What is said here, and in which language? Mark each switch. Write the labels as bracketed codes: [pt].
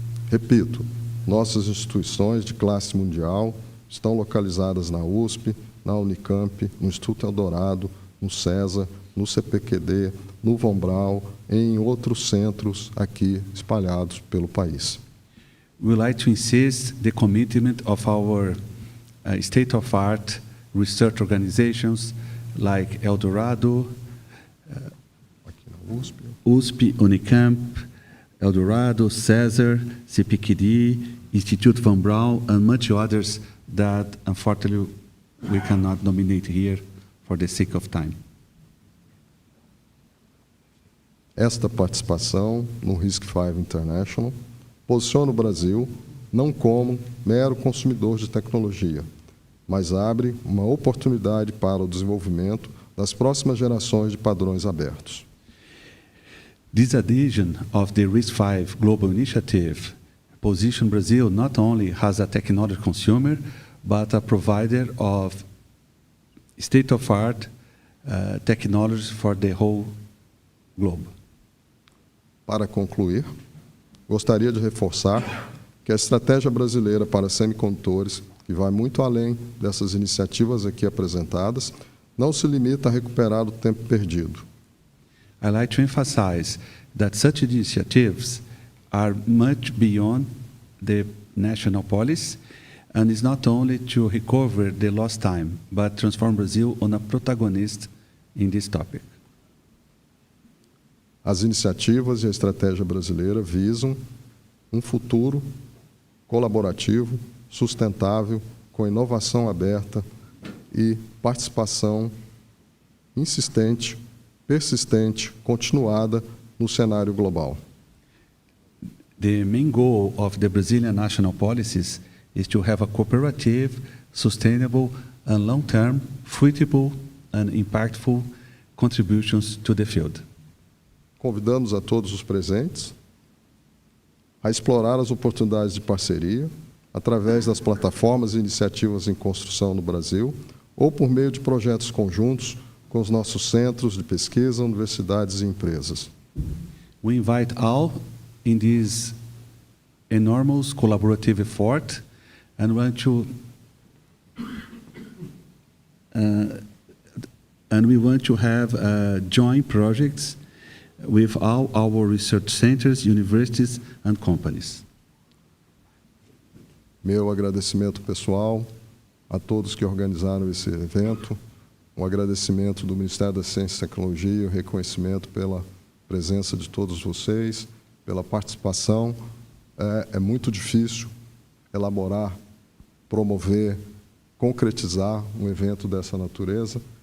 [pt] Repito, nossas instituições de classe mundial estão localizadas na USP, na Unicamp, no Instituto Eldorado, no CESA, no CPQD, no Yungang Bao, em outros centros aqui espalhados pelo país. [en] We like to insist the commitment of our state-of-art research organizations like Eldorado, [pt] Aqui na USP. [en] USP, Unicamp, Eldorado, Cesar, CPQD, Institute Van Braun, and much others that unfortunately we cannot nominate here for the sake of time. [pt] Esta participação no RISC-V International posiciona o Brasil não como mero consumidor de tecnologia, mas abre uma oportunidade para o desenvolvimento das próximas gerações de padrões abertos. [en] This adhesion of the RISC-V Global Initiative positions Brazil not only as a technology consumer, but a provider of state-of-art technologies for the whole globe. [pt] Para concluir, gostaria de reforçar que a estratégia brasileira para semicondutores, que vai muito além dessas iniciativas aqui apresentadas, não se limita a recuperar o tempo perdido. [en] I like to emphasize that such initiatives are much beyond the national policy and is not only to recover the lost time, but transform Brazil on a protagonist in this topic. [pt] As iniciativas e a estratégia brasileira visam um futuro colaborativo, sustentável, com inovação aberta e participação insistente, persistente, continuada no cenário global. [en] The main goal of the Brazilian national policies is to have a cooperative, sustainable, and long-term, fruitful and impactful contributions to the field. [pt] Convidamos a todos os presentes a explorar as oportunidades de parceria através das plataformas e iniciativas em construção no Brasil ou por meio de projetos conjuntos com os nossos centros de pesquisa, universidades e empresas. [en] We invite all in this enormous collaborative effort and we want to have joint projects with all our research centers, universities and companies. [pt] Meu agradecimento pessoal a todos que organizaram esse evento, um agradecimento do Ministério da Ciência e Tecnologia, o reconhecimento pela presença de todos vocês, pela participação. É muito difícil elaborar, promover, concretizar um evento dessa natureza.